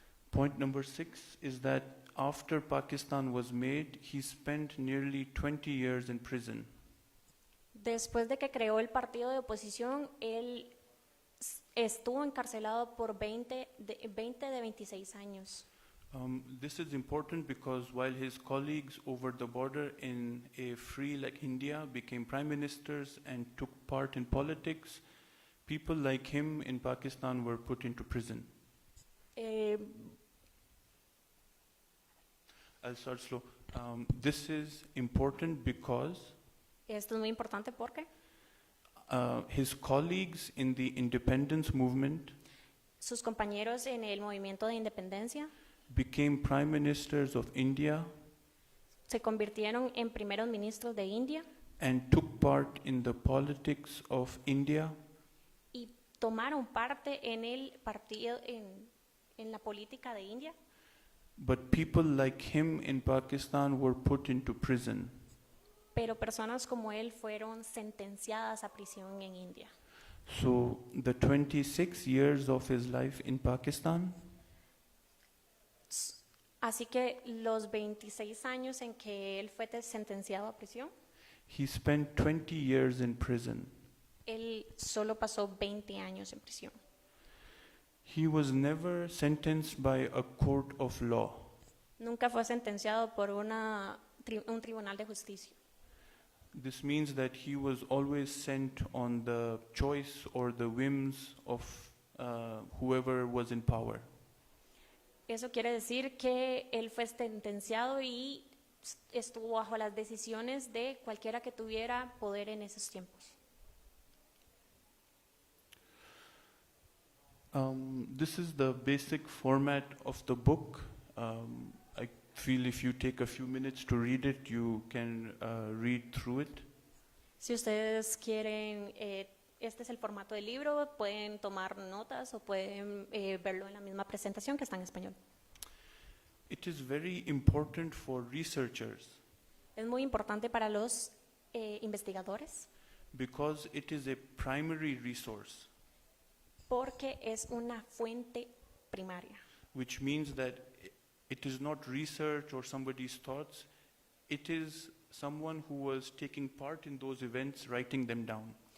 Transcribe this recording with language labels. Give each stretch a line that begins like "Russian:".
English: Point number 6 is that after Pakistan was made, he spent nearly 20 years in prison.
Spanish: Después de que creó el partido de oposición, él estuvo encarcelado por 20 de 26 años.
English: This is important because while his colleagues over the border in a free like India became prime ministers and took part in politics, people like him in Pakistan were put into prison. I'll start slow. This is important because
Spanish: Esto es muy importante porque
English: his colleagues in the independence movement
Spanish: sus compañeros en el movimiento de independencia
English: became prime ministers of India
Spanish: se convirtieron en primeros ministros de India
English: and took part in the politics of India,
Spanish: y tomaron parte en el partido, en la política de India,
English: but people like him in Pakistan were put into prison.
Spanish: pero personas como él fueron sentenciadas a prisión en India.
English: So the 26 years of his life in Pakistan,
Spanish: Así que los 26 años en que él fue sentenciado a prisión,
English: he spent 20 years in prison.
Spanish: él solo pasó 20 años en prisión.
English: He was never sentenced by a court of law.
Spanish: Nunca fue sentenciado por un tribunal de justicia.
English: This means that he was always sent on the choice or the whims of whoever was in power.
Spanish: Eso quiere decir que él fue sentenciado y estuvo bajo las decisiones de cualquiera que tuviera poder en esos tiempos.
English: This is the basic format of the book. I feel if you take a few minutes to read it, you can read through it.
Spanish: Si ustedes quieren, este es el formato del libro, pueden tomar notas o pueden verlo en la misma presentación que está en español.
English: It is very important for researchers
Spanish: Es muy importante para los investigadores
English: because it is a primary resource,
Spanish: porque es una fuente primaria.
English: which means that it is not research or somebody's thoughts, it is someone who was taking part in those events, writing them down.